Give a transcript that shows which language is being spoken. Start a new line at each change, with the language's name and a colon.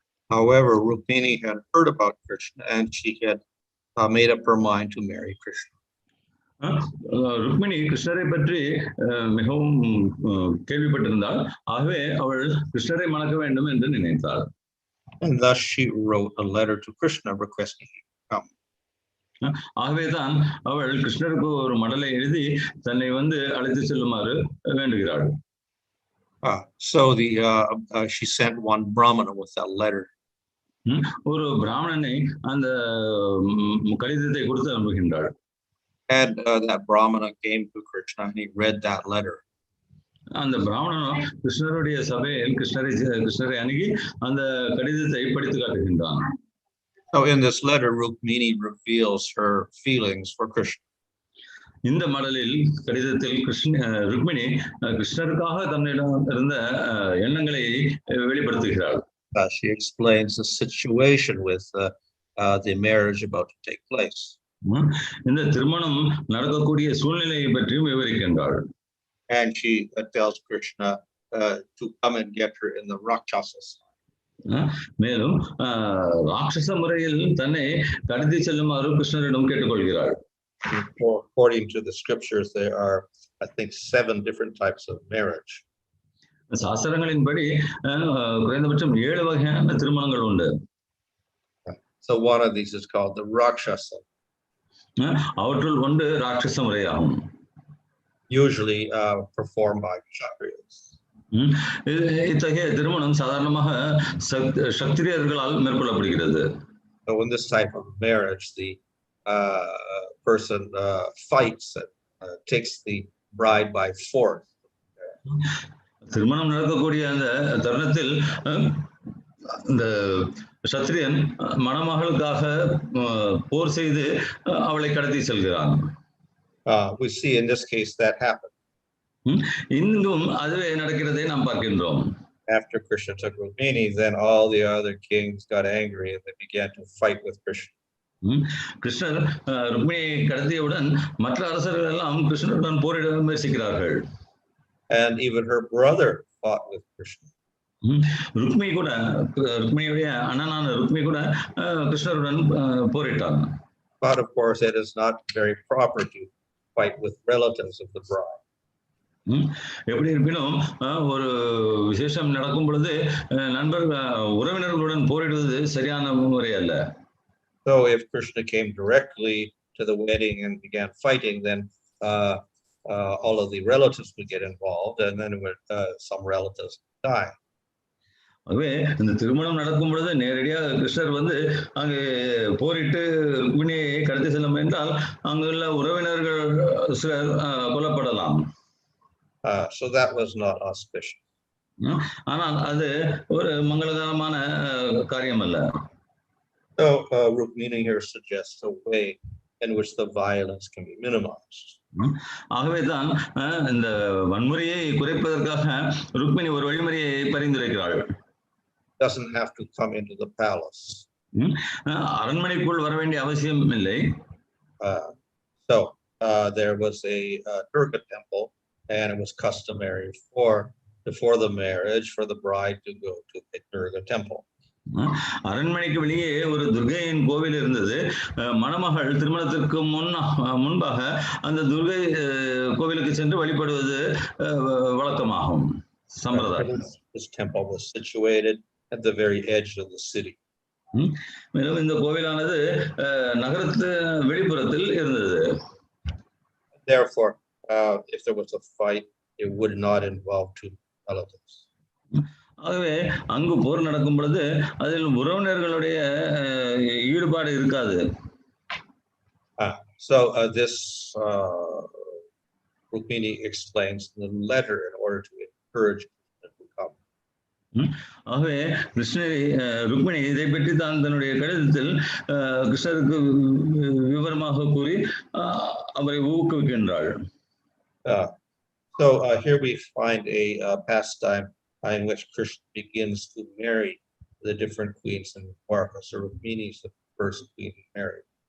English: However, Rukmiṇī had heard about Kṛṣna and she had made up her mind to marry Kṛṣna.
Tamil: Rukmini கிருஷ்ணரை பற்றி மிகவும் கேள்விப்பட்டிருந்தாள். ஆகவே அவள் கிருஷ்ணரை மணக்க வேண்டும் என்று நினைத்தாள்.
English: And thus she wrote a letter to Kṛṣna requesting him to come.
Tamil: ஆகவேதான் அவள் கிருஷ்ணருக்கு ஒரு மடலை எழுதி தன்னை அழைத்து செல்லுமாறு வேண்டுகிறாள்.
English: So she sent one brāhmaṇa with that letter.
Tamil: ஒரு பிராமணனை அந்த கடிதத்தை கொடுத்து அனுப்புகின்றாள்.
English: And that brāhmaṇa came to Kṛṣna and he read that letter.
Tamil: அந்த பிராமணனும் கிருஷ்ணருடைய சபையில் கிருஷ்ணரை அணுகி அந்த கடிதத்தை படித்து காட்டுகின்றான்.
English: So in this letter, Rukmiṇī reveals her feelings for Kṛṣna.
Tamil: இந்த மடலில் கடிதத்தில் ருக்மிணி கிருஷ்ணருக்காக தன்னிடம் இருந்த எண்ணங்களை வெளிப்படுத்துகிறாள்.
English: She explains the situation with the marriage about to take place.
Tamil: இந்த திருமணம் நடக்கக்கூடிய சூழ்நிலையை பற்றியும் விவரிக்கின்றாள்.
English: And she tells Kṛṣna to come and get her in the Rakshasas.
Tamil: மேலும் ராட்சச முறையில் தன்னை கடத்தி செல்லுமாறு கிருஷ்ணரிடம் கேட்டுக்கொள்கிறாள்.
English: According to the scriptures, there are, I think, 7 different types of marriage.
Tamil: சாஸ்திரங்களின்படி குறைந்தபட்சம் 7 வகையான திருமணங்கள் உண்டு.
English: So one of these is called the Rakshasa.
Tamil: அவற்றுள் ஒன்று ராட்சச முறையாகும்.
English: Usually performed by kshatriyas.
Tamil: இத்தகைய திருமணம் சாதாரணமாக சத்திரியர்களால் மேற்கொள்ளப்படுகிறது.
English: So in this type of marriage, the person fights and takes the bride by force.
Tamil: திருமணம் நடக்கக்கூடிய அந்த தருணத்தில் இந்த சத்திரியன் மணமகளுக்காக போர் செய்து அவளை கடத்தி செல்கிறான்.
English: We see in this case that happened.
Tamil: இன்றும் அதுவே நடக்கிறதை நாம் பார்க்கின்றோம்.
English: After Kṛṣna took Rukmiṇī, then all the other kings got angry and they began to fight with Kṛṣna.
Tamil: கிருஷ்ணர் ருக்மிணியை கடத்தியவுடன் மற்ற அரசர்கள் எல்லாம் கிருஷ்ணருடன் போரிட முயற்சிக்கிறார்கள்.
English: And even her brother fought with Kṛṣna.
Tamil: ருக்மிணியுடைய அண்ணனான Rukmi கூட கிருஷ்ணருடன் போரிட்டான்.
English: But of course, it is not very proper to fight with relatives of the bride.
Tamil: எப்படி இருப்பினும் ஒரு விசேஷம் நடக்கும் பொழுது உறவினர்களுடன் போரிடுவது சரியான முறை அல்ல.
English: So if Kṛṣna came directly to the wedding and began fighting, then all of the relatives would get involved, and then some relatives die.
Tamil: ஆகவே இந்த திருமணம் நடக்கும் பொழுது நேரடியாக கிருஷ்ணர் வந்து அங்கே போரிட்டு ருக்மிணியை கடத்தி செல்ல முயன்றால் அங்குள்ள உறவினர்கள் சிலர் கொல்லப்படலாம்.
English: So that was not auspicious.
Tamil: ஆனால் அது ஒரு மங்களகரமான காரியம் அல்ல.
English: So Rukmiṇī here suggests a way in which the violence can be minimized.
Tamil: ஆகவேதான் இந்த வன்முறையை குறைப்பதற்காக ருக்மிணி ஒரு வழிமுறையை பரிந்துரைக்கிறாள்.
English: Doesn't have to come into the palace.
Tamil: அரண்மனைக்குள் வர வேண்டிய அவசியம் இல்லை.
English: So there was a Durga temple, and it was customary before the marriage for the bride to go to a Durga temple.
Tamil: அரண்மனைக்கு வெளியே ஒரு துர்கையின் கோவில் இருந்தது. மணமகள் திருமணத்திற்கு முன்பாக அந்த துர்கை கோவிலுக்கு சென்று வழிபடுவது வழக்கமாகும், சம்பிரதாயம்.
English: This temple was situated at the very edge of the city.
Tamil: மேலும் இந்த கோவிலானது நகரத்து வெளிப்புறத்தில் இருந்தது.
English: Therefore, if there was a fight, it would not involve two relatives.
Tamil: ஆகவே அங்கு போர் நடக்கும் பொழுது அதில் உறவினர்களுடைய ஈடுபாடு இருக்காது.
English: So this Rukmiṇī explains the letter in order to encourage them to come.
Tamil: ஆகவே ருக்மிணி இதை பற்றி தான் தன்னுடைய கடிதத்தில் கிருஷ்ணருக்கு விவரமாக கூறி அவரை ஊக்குவிக்கின்றாள்.
English: So here we find a pastime in which Kṛṣṇa begins to marry the different queens in Dwarka. So Rukmiṇī is the first queen married.